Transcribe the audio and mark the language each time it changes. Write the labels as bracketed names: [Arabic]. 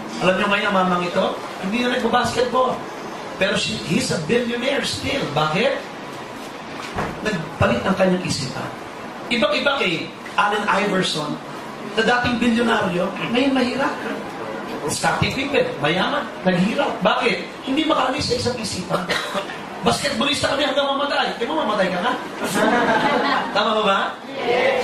[Filipino] Alam niyo ngayon, mamang ito, hindi na nag-basketball. Pero [English] he's a billionaire still. [Filipino] Bakit? Nagpalit ang kanyang isipan. Ibang-iba kay Allen Iverson, na dating bilyonaryo, ngayon mahirap. Scottie Pippen, mayaman, naghirap. Bakit? Hindi makaalis sa isang isipan. Basketballista kami hanggang mamatay. Kaya mo mamatay ka nga. Tama ba ba? Yes.